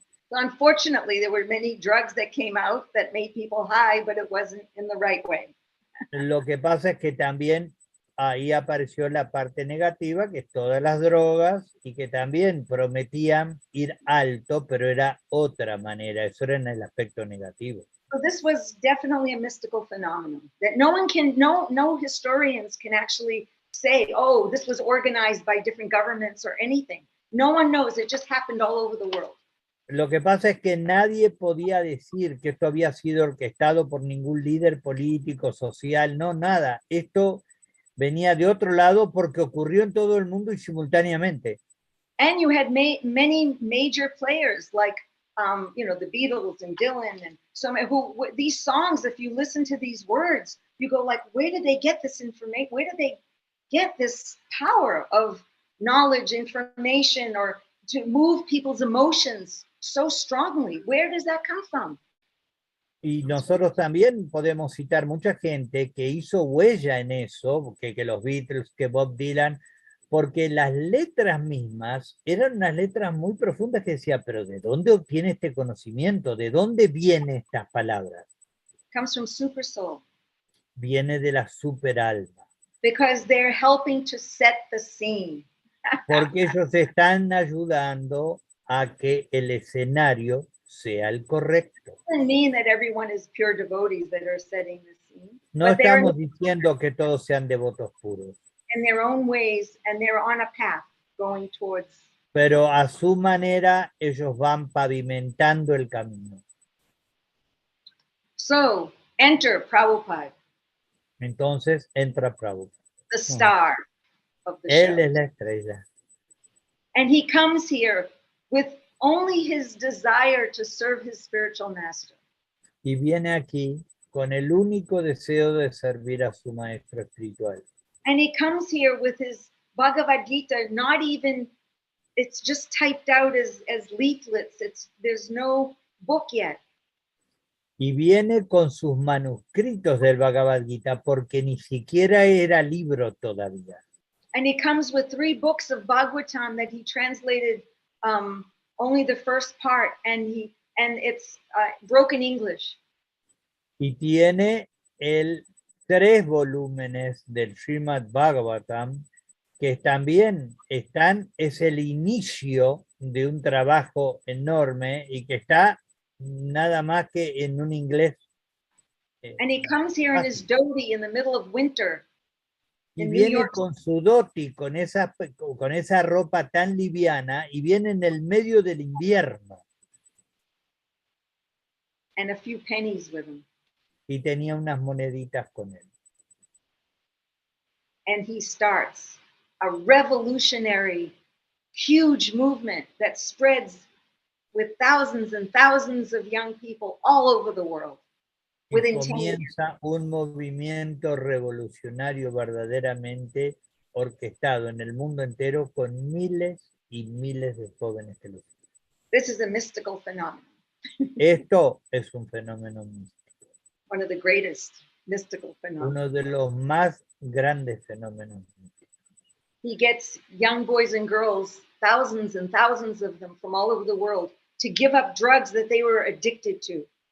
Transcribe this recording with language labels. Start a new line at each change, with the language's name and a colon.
English: So unfortunately, there were many drugs that came out that made people high, but it wasn't in the right way.
Spanish: Lo que pasa es que también ahí apareció la parte negativa, que es todas las drogas, y que también prometían ir alto, pero era otra manera. Eso era en el aspecto negativo.
English: So this was definitely a mystical phenomenon that no historians can actually say, oh, this was organized by different governments or anything. No one knows. It just happened all over the world.
Spanish: Lo que pasa es que nadie podía decir que esto había sido orquestado por ningún líder político, social, no, nada. Esto venía de otro lado porque ocurrió en todo el mundo y simultáneamente.
English: And you had many major players like, the Beatles and Dylan and these songs, if you listen to these words, you go like, where did they get this information? Where did they get this power of knowledge, information, or to move people's emotions so strongly? Where does that come from?
Spanish: Y nosotros también podemos citar mucha gente que hizo huella en eso, que los Beatles, que Bob Dylan, porque las letras mismas eran unas letras muy profundas que decía, pero ¿de dónde obtiene este conocimiento? ¿De dónde vienen estas palabras?
English: Comes from super soul.
Spanish: Viene de la super alma.
English: Because they're helping to set the scene.
Spanish: Porque ellos están ayudando a que el escenario sea el correcto.
English: Doesn't mean that everyone is pure devotees that are setting the scene.
Spanish: No estamos diciendo que todos sean devotos puros.
English: In their own ways, and they're on a path going towards.
Spanish: Pero a su manera ellos van pavimentando el camino.
English: So enter Prabhupada.
Spanish: Entonces entra Prabhupada.
English: The star of the
Spanish: Él
English: show.
Spanish: es la estrella.
English: And he comes here with only his desire to serve his spiritual master.
Spanish: Y viene aquí con el único deseo de servir a su maestro espiritual.
English: And he comes here with his Bhagavad Gita, not even, it's just typed out as leaflets. There's no book yet.
Spanish: Y viene con sus manuscritos del Bhagavad Gita porque ni siquiera era libro todavía.
English: And he comes with 3 books of Bhagavatam that he translated only the first part, and it's broken English.
Spanish: Y tiene 3 volúmenes del Srimad Bhagavatam que también es el inicio de un trabajo enorme y que está nada más que en un inglés.
English: And he comes here in his dhoti in the middle of winter.
Spanish: Y
English: in New
Spanish: viene
English: York.
Spanish: con su dhoti, con esa ropa tan liviana, y viene en el medio del invierno.
English: And a few pennies with him.
Spanish: Y tenía unas moneditas con él.
English: And he starts a revolutionary, huge movement that spreads with thousands and thousands of young people all over the world.
Spanish: Y
English: Within 10 years.
Spanish: comienza un movimiento revolucionario verdaderamente orquestado en el mundo entero con miles y miles de jóvenes que lo siguen.
English: This is a mystical phenomenon,
Spanish: Esto es un fenómeno místico,
English: one of the greatest mystical phenomena.
Spanish: uno de los más grandes fenómenos místicos.
English: He gets young boys and girls, thousands and thousands of them from all over the world, to give up drugs that they were addicted to.